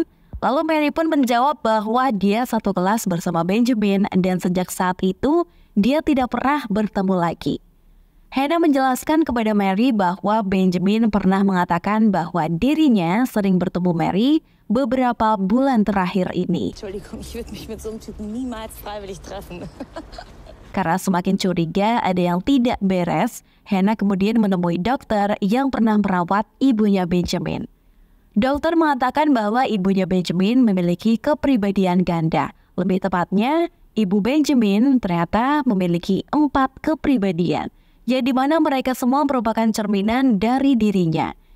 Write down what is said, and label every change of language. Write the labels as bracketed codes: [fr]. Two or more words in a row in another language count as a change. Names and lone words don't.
[id] Lalu Mary pun menjawab bahwa dia satu kelas bersama Benjamin dan sejak saat itu dia tidak pernah bertemu lagi. Hannah menjelaskan kepada Mary bahwa Benjamin pernah mengatakan bahwa dirinya sering bertemu Mary beberapa bulan terakhir ini. [de] Entschuldigung, ich würde mich mit so einem Typen niemals freiwillig treffen. [id] Karena semakin curiga ada yang tidak beres, Hannah kemudian menemui dokter yang pernah merawat ibunya Benjamin. Dokter mengatakan bahwa ibunya Benjamin memiliki kepribadian ganda. Lebih tepatnya, ibu Benjamin ternyata memiliki 4 kepribadian, yang dimana mereka semua merupakan cerminan dari dirinya.